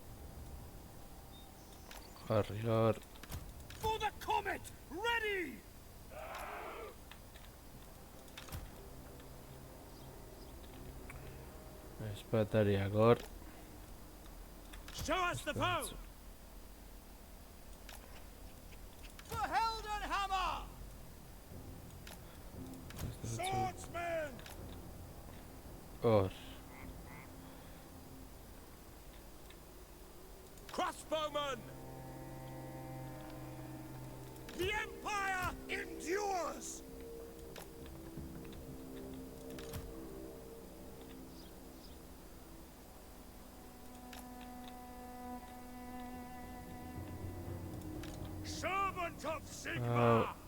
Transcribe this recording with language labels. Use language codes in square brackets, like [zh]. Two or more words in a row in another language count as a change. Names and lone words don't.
[eu] Horri hor... [en] For the comet! Ready! [eu] Espatariak hor... [en] Show us the foe! For Heldenhammer! Swordsman! [eu] Hor... [en] crossbowmen! The Empire endures! Servant of Sigmar!